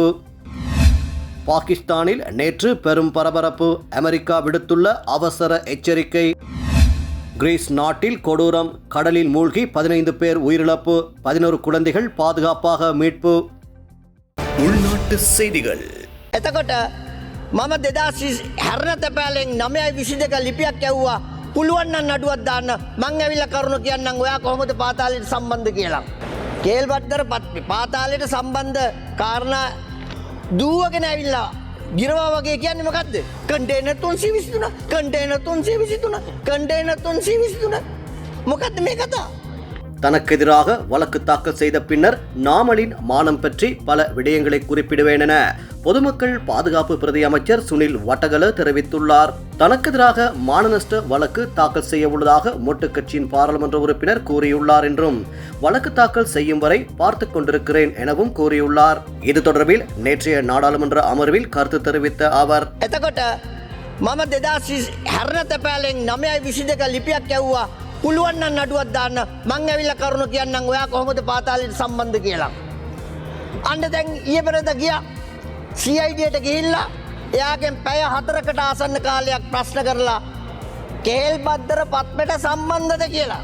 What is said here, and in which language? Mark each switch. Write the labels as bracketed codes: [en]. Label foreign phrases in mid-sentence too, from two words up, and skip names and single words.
[ta] பாகிஸ்தானில் நேற்று பெரும் பரபரப்பு. அமெரிக்கா விடுத்துள்ள அவசர எச்சரிக்கை. கிரீஸ் நாட்டில் கொடூரம். கடலில் மூழ்கி 15 பேர் உயிரிழப்பு. 11 குழந்தைகள் பாதுகாப்பாக மீட்பு. உள்நாட்டு செய்திகள். [si] එතකොට මම 2060 922 ලිපියක් ඇව්වා. පුළුවන් නම් නඩුවක් දාන්න. මං ඇවිල්ලා කරුණු කියන්නම් ඔයා කොහොමද පාතාලයට සම්බන්ධ කියලා. කේල්බද්දර පාතාලයට සම්බන්ධ කාරණා දුවගෙන ඇවිල්ලා ගිරවා වගේ කියන්නේ මොකද්ද? කන්ටේනර් 323 කන්ටේනර් 323 කන්ටේනර් 323 මොකද්ද මේ කතාව? [ta] தனக்கு எதிராக வழக்கு தாக்கல் செய்த பின்னர் நாமலின் மானம் பற்றி பல விடயங்களை குறிப்பிடுவேன் என பொதுமக்கள் பாதுகாப்பு பிரதி அமைச்சர் சுனில் வட்டகல தெரிவித்துள்ளார். தனக்கு எதிராக மானநஷ்ட வழக்கு தாக்கல் செய்ய உள்ளதாக மொட்டு கட்சியின் பாராளுமன்ற உறுப்பினர் கூறியுள்ளார் என்றும் வழக்கு தாக்கல் செய்யும் வரை பார்த்துக் கொண்டிருக்கிறேன் எனவும் கூறியுள்ளார். இது தொடர்பில் நேற்றைய நாடாளுமன்ற அமர்வில் கருத்து தெரிவித்த அவர், [si] එතකොට මම 2060 922 ලිපියක් ඇව්වා. පුළුවන් නම් නඩුවක් දාන්න. මං ඇවිල්ලා කරුණු කියන්නම් ඔයා කොහොමද පාතාලයට සම්බන්ධ කියලා. අන්න දැන් ඊයේ පෙරේද ගියා CID-ට ගිහිල්ලා එයාගෙන් පැය 4කට ආසන්න කාලයක් ප්‍රශ්න කරලා කේල්බද්දර පත්මෙට සම්බන්ධද කියලා.